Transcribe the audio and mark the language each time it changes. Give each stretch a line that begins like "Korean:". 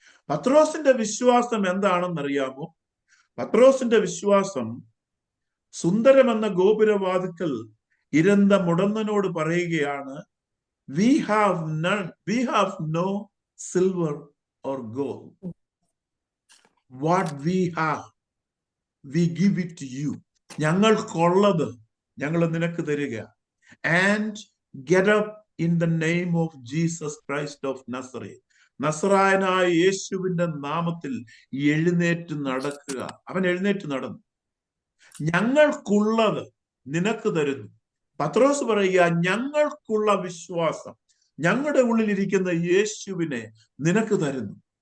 Malayalam: പത്രോസിന്റെ വിശ്വാസം എന്താണെന്നറിയാമോ? പത്രോസിന്റെ വിശ്വാസം സുന്ദരമെന്ന ഗോപുരവാതിക്കൽ ഇരുന്ന മുടന്തനോട് പറയുകയാണ്,
English: we have no silver or gold. What we have, we give it to you.
Malayalam: ഞങ്ങൾക്കുള്ളത് ഞങ്ങൾ നിനക്ക് തരിക.
English: And get up in the name of Jesus Christ of Nazareth.
Malayalam: നസറായനായ യേശുവിന്റെ നാമത്തിൽ എഴുന്നേറ്റ് നടക്കുക. അവൻ എഴുന്നേറ്റ് നടന്നു. ഞങ്ങൾക്കുള്ളത് നിനക്ക് തരുന്നു. പത്രോസ് പറയുക, ഞങ്ങൾക്കുള്ള വിശ്വാസം, ഞങ്ങളുടെ ഉള്ളിലിരിക്കുന്ന യേശുവിനെ നിനക്ക് തരുന്നു.